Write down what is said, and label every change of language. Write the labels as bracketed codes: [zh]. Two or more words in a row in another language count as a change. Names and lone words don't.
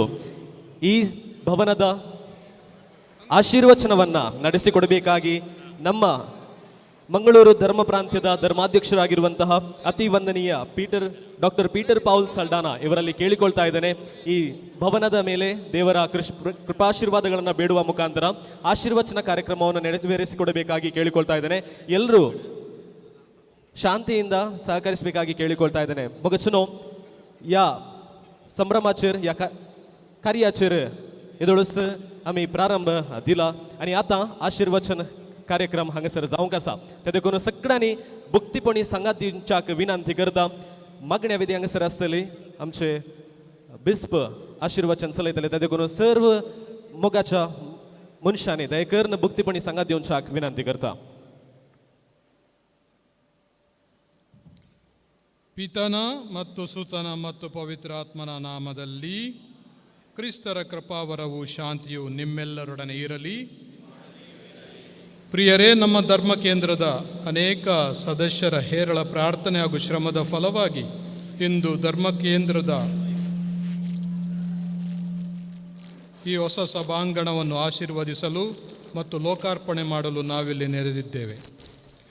[kn] ಈ ಭವನದ ಆಶೀರ್ವಚನವನ್ನು ನಡೆಸಿಕೊಡಬೇಕಾಗಿ ನಮ್ಮ ಮಂಗಳೂರು ಧರ್ಮ ಪ್ರಾಂತ್ಯದ ಧರ್ಮಾಧ್ಯಕ್ಷರಾಗಿರುವಂತಹ ಅತಿ ವಂದನೀಯ ಡಾಕ್ಟರ್ ಪೀಟರ್ ಪೌಲ್ ಸಲ್ಡಾನಾ ಇವರಲ್ಲಿ ಕೇಳಿಕೊಳ್ತಾ ಇದ್ದೇನೆ. ಈ ಭವನದ ಮೇಲೆ ದೇವರ ಕೃಪಾಶೀರ್ವಾದಗಳನ್ನು ಬೇಡುವ ಮುಖಾಂತರ ಆಶೀರ್ವಚನ ಕಾರ್ಯಕ್ರಮವನ್ನು ನೆರವೇರಿಸಿಕೊಡಬೇಕಾಗಿ ಕೇಳಿಕೊಳ್ತಾ ಇದ್ದೇನೆ. ಎಲ್ಲರೂ ಶಾಂತಿಯಿಂದ ಸಹಕರಿಸಬೇಕಾಗಿ ಕೇಳಿಕೊಳ್ತಾ ಇದ್ದೇನೆ. [kok] ಮೊಗಚನೋ या संभ्रमाचेर या कार्याचेर येदोळस आमी प्रारंभ दिला आणि आता आशीर्वचन कार्यक्रम हांगासर जावंक आसा. ते देखून सगळ्यांनी भुक्तीपणी सांगात दिवच्याक विनंती करता. मागण्या विधी हांगासर आसतली. आमचे बिस्प आशीर्वचन चलयतले. ते देखून सर्व मोगाच्या मनशांनी दयेकरून भुक्तीपणी सांगात दिवच्याक विनंती करता. [kn] ಪಿತನ ಮತ್ತು ಸುತನ ಮತ್ತು ಪವಿತ್ರಾತ್ಮನ ನಾಮದಲ್ಲಿ ಕ್ರಿಸ್ತರ ಕೃಪಾವರವು ಶಾಂತಿಯು ನಿಮ್ಮೆಲ್ಲರೊಡನೆ ಇರಲಿ. ಪ್ರಿಯರೇ, ನಮ್ಮ ಧರ್ಮ ಕೇಂದ್ರದ ಅನೇಕ ಸದಸ್ಯರ ಹೇರಳ ಪ್ರಾರ್ಥನೆ ಹಾಗೂ ಶ್ರಮದ ಫಲವಾಗಿ ಇಂದು ಧರ್ಮ ಕೇಂದ್ರದ ಈ ಹೊಸ ಸಭಾಂಗಣವನ್ನು ಆಶೀರ್ವದಿಸಲು ಮತ್ತು ಲೋಕಾರ್ಪಣೆ ಮಾಡಲು ನಾವಿಲ್ಲಿ ನೆರೆದಿದ್ದೇವೆ.